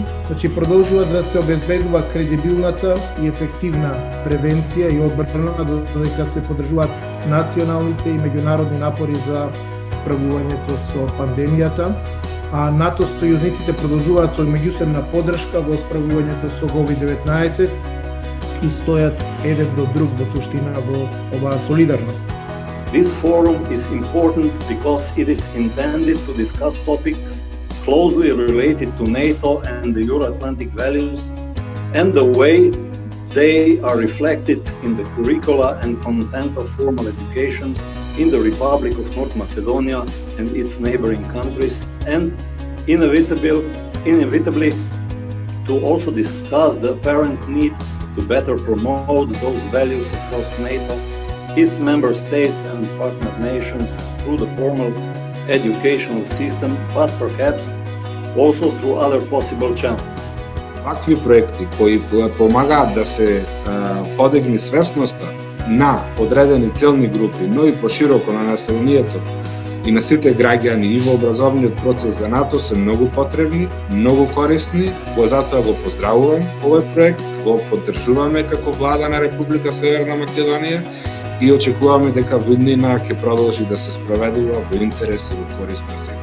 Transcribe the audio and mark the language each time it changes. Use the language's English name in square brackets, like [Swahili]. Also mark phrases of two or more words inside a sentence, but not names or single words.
[Macedonian] Значи продолжува да се обезбедува кредибилната и ефективна превенција и одбрана, додека се поддржуваат националните и меѓународни напори за справувањето со пандемијата. А НАТО сојузниците продолжуваат со меѓусебна поддршка во справувањето со COVID-19 и стојат еден до друг во суштина во оваа солидарност. [English] This forum is important because it is intended to discuss topics closely related to NATO and the Euro-Atlantic values and the way they are reflected in the curricula and content of formal education in the Republic of North Macedonia and its neighboring countries, and inevitably to also discuss the apparent need to better promote those values across NATO, its member states and partner nations through the formal educational system, but perhaps also through other possible channels. [Macedonian] Вакви проекти кои помагаат да се подигне свесноста на одредени целни групи, но и пошироко на населението и на сите граѓани и во образовниот процес за НАТО се многу потребни, многу корисни, затоа го поздравувам овој проект, го поддржуваме како влада на Република Северна Македонија и очекуваме дека во иднина ќе продолжи да се спроведува во интерес и во корист на сите.